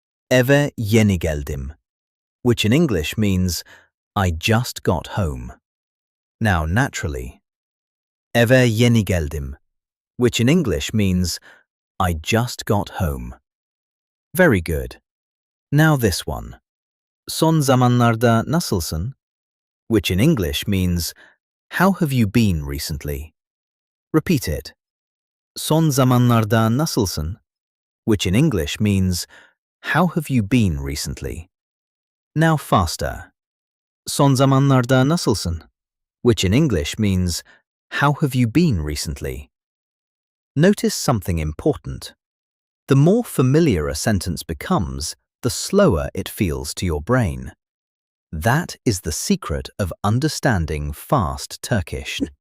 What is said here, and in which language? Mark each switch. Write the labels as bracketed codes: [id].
[tr] Eve yeni geldim. [en] Which in English means, I just got home. Now naturally. [tr] Eve yeni geldim. [en] Which in English means, I just got home. Very good. Now this one. [tr] Son zamanlarda nasılsın? [en] Which in English means, how have you been recently? Repeat it. [tr] Son zamanlarda nasılsın? [en] Which in English means, how have you been recently? Now faster. [tr] Son zamanlarda nasılsın? [en] Which in English means, how have you been recently? Notice something important. The more familiar a sentence becomes, the slower it feels to your brain. That is the secret of understanding fast Turkish.